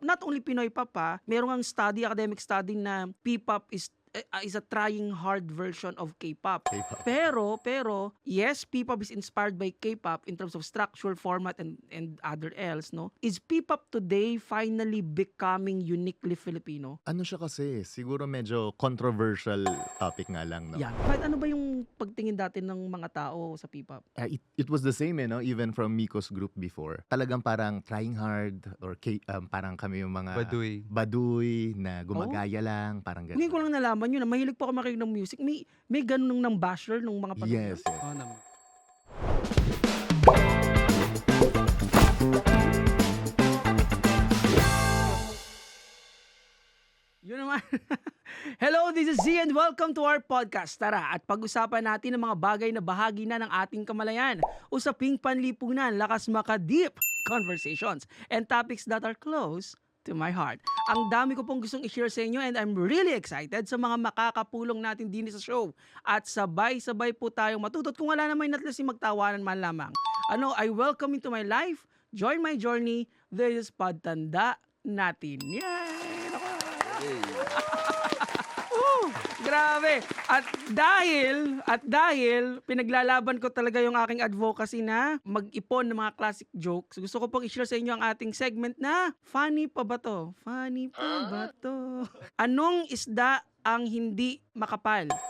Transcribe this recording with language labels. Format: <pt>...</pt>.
<en>Not only Pinoy pop</en> <tl>pa, merong ang</tl> <en>study, academic study na P-pop is a trying hard version of K-pop. K-pop.</en> <tl>Pero</tl> <en>yes, P-pop is inspired by K-pop in terms of structure, format, and other else, no? Is P-pop today finally becoming uniquely Filipino?</en> <tl>Ano siya kasi, siguro medyo</tl> <en>controversial topic</en> <tl>nga lang, no? Yan. Kahit ano ba yung pagtingin dati ng mga tao sa P-pop?</tl> <en>It was the same, no? Even from Miko's group before.</en> <tl>Talagang parang</tl> <en>trying hard</en> <tl>or parang kami yung mga Baduy. na gumagaya lang, parang Ngayon ko gano'n. lang nalaman yun na mahilig po ako makinig ng music. May ganun ng basher nung mga panahon.</tl> <en>Yes, yes.</en> <tl>Oo naman. Yun naman.</tl> <en>Hello, this is Z and welcome to our podcast.</en> <tl>Tara at pag-usapan natin ang mga bagay na bahagi na ng ating kamalayan. Usaping panlipunan, lakas maka-deep</tl> <en>conversations, and topics that are close to my heart.</en> <tl>Ang dami ko pong gustong i-share sa inyo</tl> <en>and I'm really excited</en> <tl>sa mga makakapulong natin din sa show. At sabay-sabay po tayong matutot kung wala naman at least magtawanan man lamang.</tl> <en>I welcome into my life, join my journey, this is Pagtanda Natin. Yay!</en> <tl>Grabe. At dahil pinaglalaban ko talaga yung aking advocacy na mag-ipon ng mga classic jokes, gusto ko pong i-share sa inyo ang ating segment na Funny pa ba to? Funny pa ba to? Anong isda ang hindi makapal?</tl>